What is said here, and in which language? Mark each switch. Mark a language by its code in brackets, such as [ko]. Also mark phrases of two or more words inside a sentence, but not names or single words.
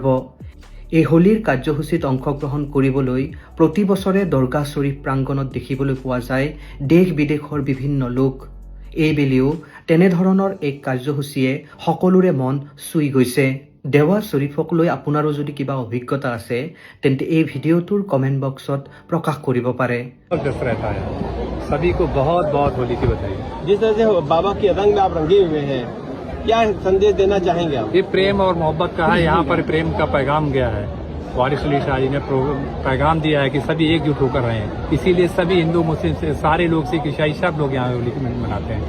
[as] এই হোলীৰ কাৰ্যসূচীত অংশগ্ৰহণ কৰিবলৈ প্ৰতি বছৰে দৰগাহ শ্বৰীফ প্ৰাংগণত দেখিবলৈ পোৱা যায় দেশ বিদেশৰ বিভিন্ন লোক। এইবেলিও তেনেধৰণৰ এক কাৰ্যসূচীয়ে সকলোৰে মন চুই গৈছে। দেৱা শ্বৰীফক লৈ আপোনাৰো যদি কিবা অভিজ্ঞতা আছে তেন্তে এই ভিডিঅ'টোৰ [en] comment box [as] প্ৰকাশ কৰিব পাৰে। [hi] सभी को बहुत बहुत होली की बधाई। जिस तरह से बाबा के रंग में आप रंगे हुए हैं, क्या संदेश देना चाहेंगे आप? ये प्रेम और मोहब्बत का है, यहाँ पर प्रेम का पैगाम गया है। वारिस अली शाह जी ने पैगाम दिया है कि सभी एकजुट होकर रहें, इसीलिए सभी हिंदू मुस्लिम से सारे लोग, सिख ईसाई सब लोग यहाँ होली मनाते हैं।